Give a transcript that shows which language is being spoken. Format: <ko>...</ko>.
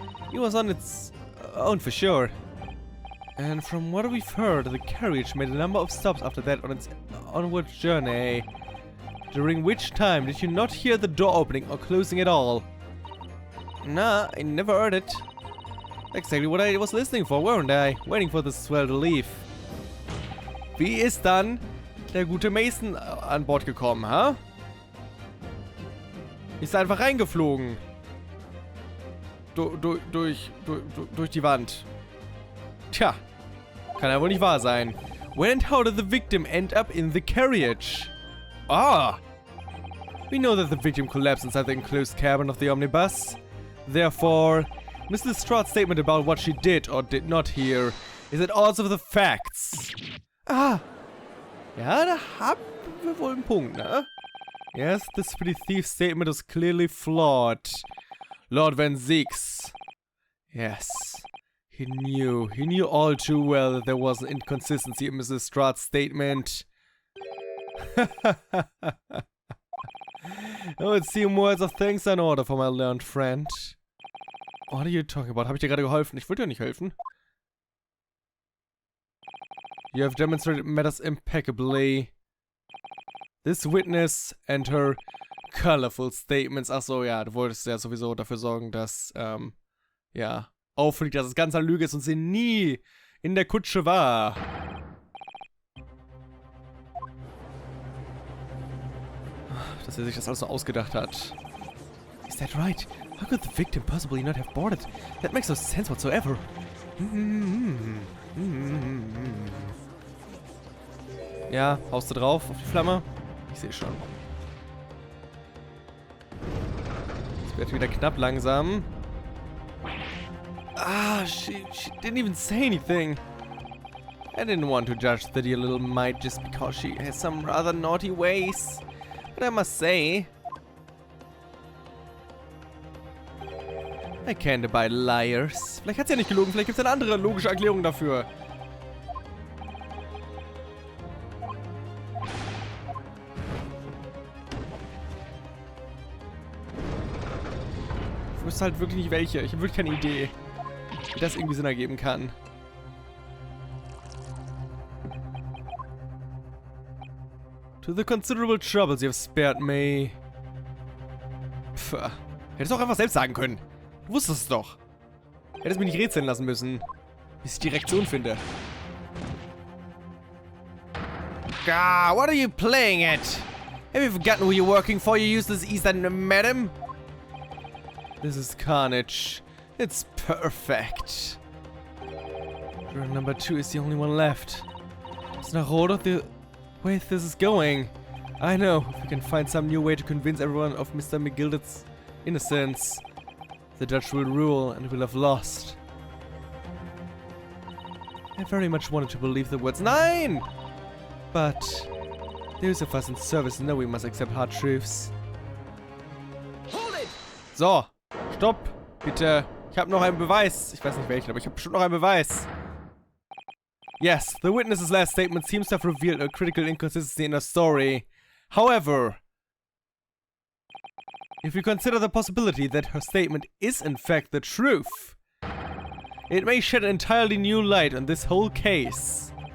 <en>He was on its own for sure. And from what we've heard, the carriage made a number of stops after that on its onward journey. During which time did you not hear the door opening or closing at all? Nah, I never heard it. Exactly what I was listening for, weren't I? Waiting for the swell to leave.</en> <de>Wie ist dann der gute Mason an Bord gekommen, ha? Ist einfach reingeflogen. Durch die Wand. Tja, kann ja wohl nicht wahr sein.</de> <en>When and how did the victim end up in the carriage? Ah! We know that the victim collapsed inside the enclosed cabin of the omnibus. Therefore, Mrs. Strut's statement about what she did or did not hear is at odds with the facts. Ah!</en> <de>Ja, da haben wir wohl einen Punkt, ne?</de> <en>Yes, this pretty thief's statement is clearly flawed. Lord Van Zeeks. Yes. He knew all too well that there was an inconsistency in Mrs. Strahd's statement. Oh, it seemed words of thanks in order for my learned friend. What are you talking about? Habe ich dir gerade geholfen?</en> <de>Ich wollte dir nicht helfen.</de> <en>You have demonstrated matters impeccably. This witness and her colorful statements.</en> <de>Ach so, ja, du wolltest ja sowieso dafür sorgen, dass, ja, auffliegt, dass es ganz eine Lüge ist und sie nie in der Kutsche war. Dass er sich das alles so ausgedacht hat.</de> <en>Is that right? How could the victim possibly not have boarded? That makes no sense whatsoever.</en> <de>Ja, haust du drauf auf die Flamme? Ich sehe schon. Es wird wieder knapp langsam.</de> <en>Ah, she didn't even say anything. I didn't want to judge the dear little mite just because she has some rather naughty ways. But I must say, I can't abide liars.</en> <de>Vielleicht hat sie ja nicht gelogen, vielleicht gibt es eine andere logische Erklärung dafür. Ich wüsste halt wirklich nicht welche. Ich habe wirklich keine Idee, wie das irgendwie Sinn ergeben kann.</de> <en>To the considerable troubles you have spared me.</en> <de>Pff, hättest du auch einfach selbst sagen können. Du wusstest es doch. Hättest mich nicht rätseln lassen müssen, bis ich die Reaktion finde.</de> <en>Ah, what are you playing at? Have you forgotten who you're working for, you useless Eastern madam? This is carnage. It's perfect. Juror number 2 is the only one left. It's not all of the way this is going. I know. If we can find some new way to convince everyone of Mr. McGilded's innocence, the judge will rule and will have lost. I very much wanted to believe the words 9! But those of us in service know we must accept hard truths.</en> <de>So, stopp, bitte. Ich habe noch einen Beweis. Ich weiß nicht welchen, aber ich habe bestimmt noch einen Beweis.</de> <en>Yes, the witness's last statement seems to have revealed a critical inconsistency in her story. However, if you consider the possibility that her statement is in fact the truth, it may shed an entirely new light on this whole case.</en>